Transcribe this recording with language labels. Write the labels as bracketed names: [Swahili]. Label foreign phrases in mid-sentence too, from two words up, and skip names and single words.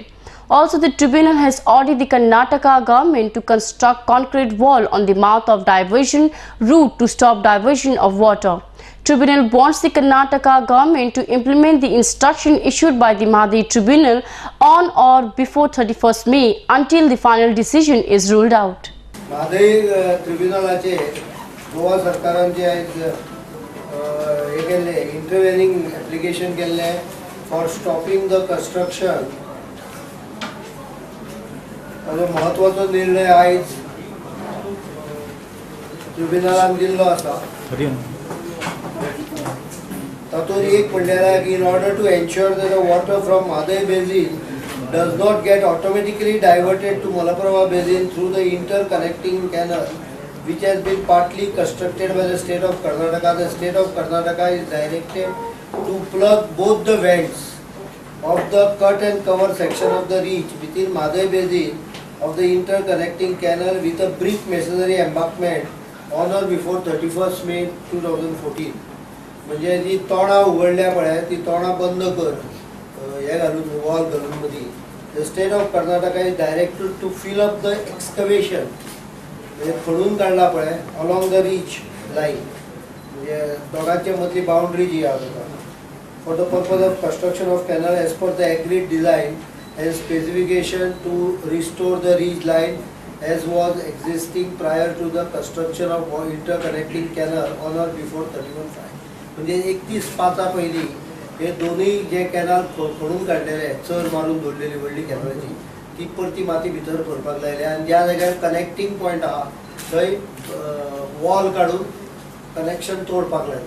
[English] Also, the tribunal has ordered the Karnataka government to construct concrete wall on the mouth of diversion route to stop diversion of water. Tribunal wants the Karnataka government to implement the instruction issued by the Mahadevi Tribunal on or before 31st May until the final decision is ruled out. [Konkani] Mahadevi Tribunalaचे गोवा सरकारान जे हे केल्ले [English] intervening application [Konkani] केल्ले [English] for stopping the construction [Konkani] ताजो महत्वाचो निर्णय आयज ट्रिब्युनलान दिल्लो आसा. तातूंत एक म्हणल्यार की [English] in order to ensure that the water from Mahadevi Basin does not get automatically diverted to Malaprabha Basin through the interconnecting canal which has been partly constructed by the state of Karnataka. The state of Karnataka is directed to plug both the vents of the cut and cover section of the reach within Mahadevi Basin of the interconnecting canal with a brick masonry embankment on or before 31st May 2014. [Konkani] म्हणजे जी तोंडां उगडल्या पळय ती तोंडां बंद कर हे घालून वॉल घालून मदीं. [English] The State of Karnataka is directed to fill up the excavation [Konkani] म्हणजे खणून काडला पळय [English] along the reach line [Konkani] म्हणजे दोगांचे मदली बाउंड्री जी आसा [English] for the purpose of construction of canal as per the agreed design and specification to restore the reach line as was existing prior to the construction of interconnecting canal on or before 31/5. [Konkani] म्हणजे 31/5 पयलीं हे दोनूय जे कॅनल खणून काडलेले चर मारून दवरलेली व्हडली कॅनलाची ती परती माती भितर भरपाक लायले आनी ज्या जाग्यार [English] connecting point [Konkani] आहा थंय वॉल काडून कनेक्शन तोडपाक लायला.